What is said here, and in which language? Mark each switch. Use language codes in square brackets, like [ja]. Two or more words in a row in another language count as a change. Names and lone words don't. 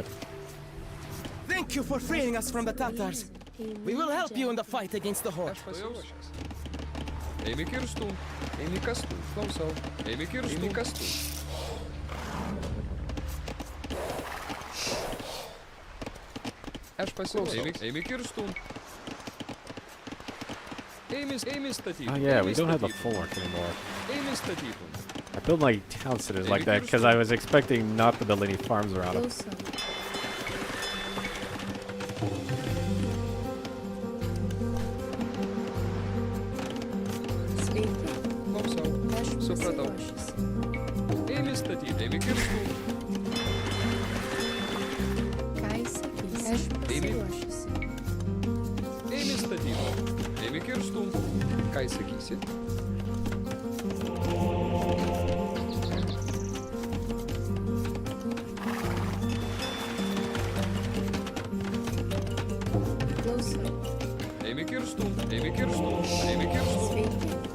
[en] Thank you for freeing us from the Tatars. We will help you in the fight against the Horde. [lt] Eimi kirstų. Eimi kastų. Klausau. Eimi kirstų. Eimi kastų. Aš pasiklausau. Eimi kirstų. [en] Oh yeah, we don't have the fork anymore. I built my town centers like that because I was expecting not to build any farms around them. [lt] Supratau. Eimi statyti. Eimi kirstų. Ką įsakysi? Aš pasiruošusi. Eimi statyti. Eimi kirstų. Ką įsakysi? Klausau. Eimi kirstų. Eimi kirstų. Eimi kirstų. Sveiki.